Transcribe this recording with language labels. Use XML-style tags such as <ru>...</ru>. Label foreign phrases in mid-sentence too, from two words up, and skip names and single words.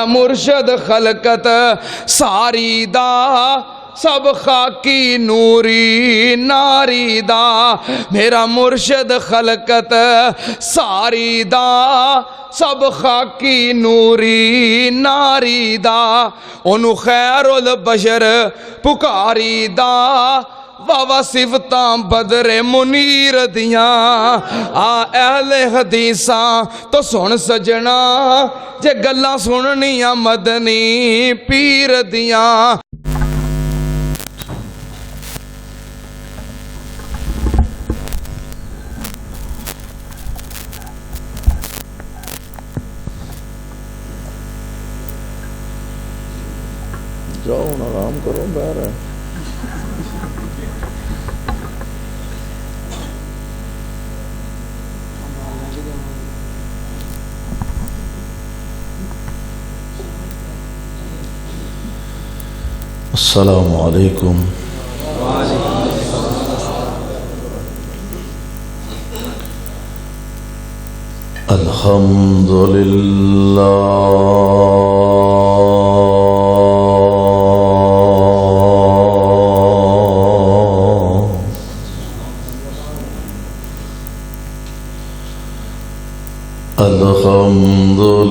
<pa>مرشد خلقت ساری دا سب خاکی نوری ناری دا میرا مرشد خلقت ساری دا سب خاکی نوری ناری دا انہوں خیر البشر پکاری دا واوا صفتاں بدر منیر دیاں آ اہل حدیثاں تو سن سجنا جے گلاں سننیاں مدنی پیر دیاں</pa> <ur>جاؤ آرام کرو باہر ہے</ur> <ar>السلام علیکم الحمد الحمد</ar>